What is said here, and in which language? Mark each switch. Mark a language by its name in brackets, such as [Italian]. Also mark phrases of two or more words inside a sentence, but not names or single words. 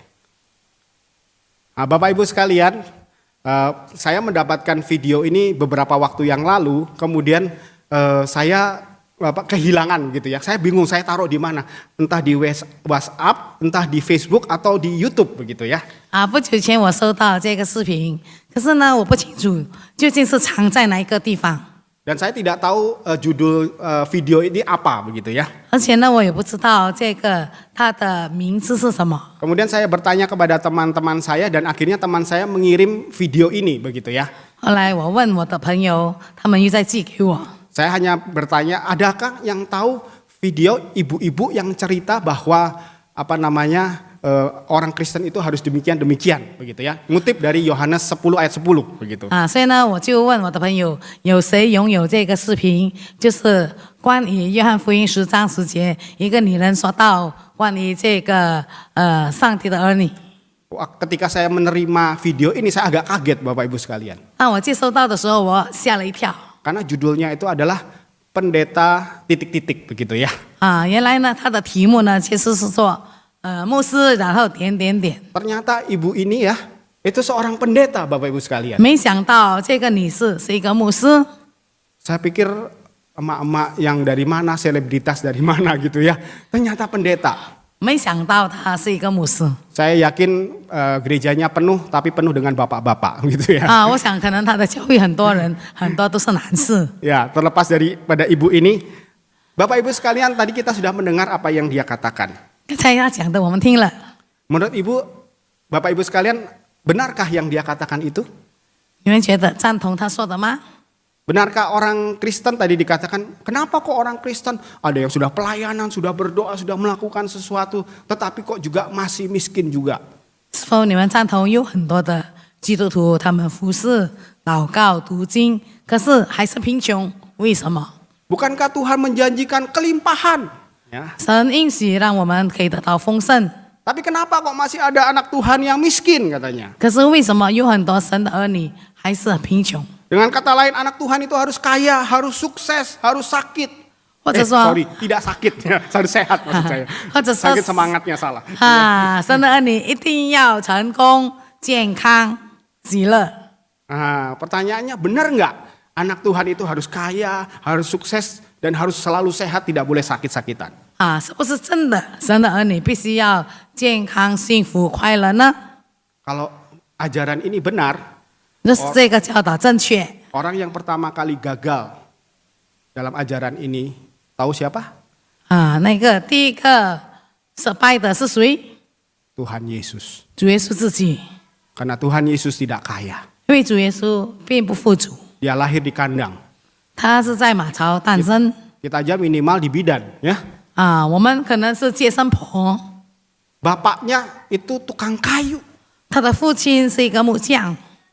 [Indonesian] Nah, Bapak Ibu sekalian, saya mendapatkan video ini beberapa waktu yang lalu, kemudian saya kehilangan gitu ya. Saya bingung saya taruh di mana, entah di WhatsApp, entah di Facebook atau di YouTube begitu ya. [Chinese] 不久前我收到这个视频，可是呢，我不清楚究竟是藏在哪一个地方。 [Indonesian] Dan saya tidak tahu judul video ini apa begitu ya. [Chinese] 而且呢，我也不知道这个它的名字是什么。 [Indonesian] Kemudian saya bertanya kepada teman-teman saya dan akhirnya teman saya mengirim video ini begitu ya. [Chinese] 后来我问我的朋友，他们又在寄给我。 [Indonesian] Saya hanya bertanya, adakah yang tahu video ibu-ibu yang cerita bahwa orang Kristen itu harus demikian begitu ya. Ngutip dari Yohanes 10 ayat 10 begitu. [Chinese] 所以呢，我就问我的朋友，有谁拥有这个视频？就是关于约翰福音10章10节，一个女人说到关于这个上帝的儿女。 [Indonesian] Ketika saya menerima video ini saya agak kaget Bapak Ibu sekalian. [Chinese] 我接收到的时候，我吓了一跳。 [Indonesian] Karena judulnya itu adalah pendeta titik-titik begitu ya. [Chinese] 原来呢，它的题目呢其实是说牧师，然后点点点。 [Indonesian] Ternyata ibu ini ya, itu seorang pendeta Bapak Ibu sekalian. [Chinese] 没想到这个女士是一个牧师。 [Indonesian] Saya pikir emak-emak yang dari mana, selebritas dari mana gitu ya. Ternyata pendeta. [Chinese] 没想到她是一个牧师。 [Indonesian] Saya yakin gerejanya penuh, tapi penuh dengan bapak-bapak gitu ya. [Chinese] 我想可能她的教会很多人，很多都是男士。 [Indonesian] Ya, terlepas daripada ibu ini, Bapak Ibu sekalian tadi kita sudah mendengar apa yang dia katakan. [Chinese] 刚才他讲的我们听了， [Indonesian] Menurut ibu, Bapak Ibu sekalian, benarkah yang dia katakan itu? [Chinese] 你们觉得赞同他说的吗？ [Indonesian] Benarkah orang Kristen tadi dikatakan, kenapa kok orang Kristen ada yang sudah pelayanan, sudah berdoa, sudah melakukan sesuatu, tetapi kok juga masih miskin juga? [Chinese] 是否你们赞同有很多的基督徒他们服侍、祷告、读经，可是还是贫穷？为什么？ [Indonesian] Bukankah Tuhan menjanjikan kelimpahan? Ya. [Chinese] 神应许让我们可以得到丰盛。 [Indonesian] Tapi kenapa kok masih ada anak Tuhan yang miskin katanya? [Chinese] 可是为什么有很多神的儿女还是很贫穷？ [Indonesian] Dengan kata lain anak Tuhan itu harus kaya, harus sukses, harus sakit. [Chinese] 或者说， [Indonesian] sorry, tidak sakit ya, harus sehat maksud saya. [Chinese] 或者说 [Indonesian] Sakit semangatnya salah. [Chinese] 啊，神的儿女一定要成功、健康、喜乐。 [Indonesian] Nah, pertanyaannya benar nggak? Anak Tuhan itu harus kaya, harus sukses, dan harus selalu sehat, tidak boleh sakit-sakitan. [Chinese] 啊，是不是真的？神的儿女必须要健康、幸福、快乐呢？ [Indonesian] Kalau ajaran ini benar, [Chinese] 若是这个教导正确， [Indonesian] orang yang pertama kali gagal dalam ajaran ini, tahu siapa? [Chinese] 啊，那个第一个失败的是谁？ [Indonesian] Tuhan Yesus. [Chinese] 主耶稣自己， [Indonesian] Karena Tuhan Yesus tidak kaya. [Chinese] 因为主耶稣并不富足， [Indonesian] Dia lahir di kandang. [Chinese] 他是在马槽诞生。 [Indonesian] Kita aja minimal di bidan, ya. [Chinese] 啊，我们可能是接生婆， [Indonesian] Bapaknya itu tukang kayu. [Chinese] 他的父亲是一个木匠，